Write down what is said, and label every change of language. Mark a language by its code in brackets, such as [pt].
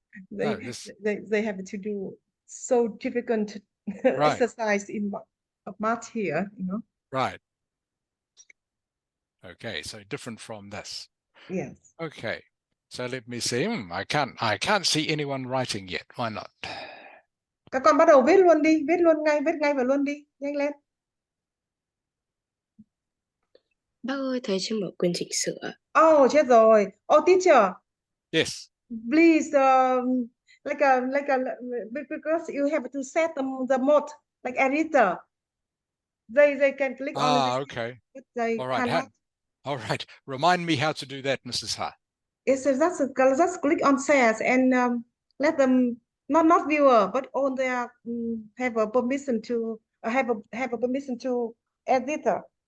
[en] They have to do so difficult exercise in math here, you know. Right. Okay, so different from this. Yes. Okay, so let me see. I can't see anyone writing yet. Why not? [vi] Các con bắt đầu viết luôn đi, viết ngay và luôn đi, nhanh lên. Bác ơi, thầy chưa mở quyền chỉnh sửa. [en] Oh, chết rồi. Oh, teacher. Yes. Please, because you have to set the mode like editor. They can click on it. Okay. But they All right. cannot. All right. Remind me how to do that, Mrs. Ha. Yes, so just click on shares and let them not viewer, but on their have a permission to have a permission to editor.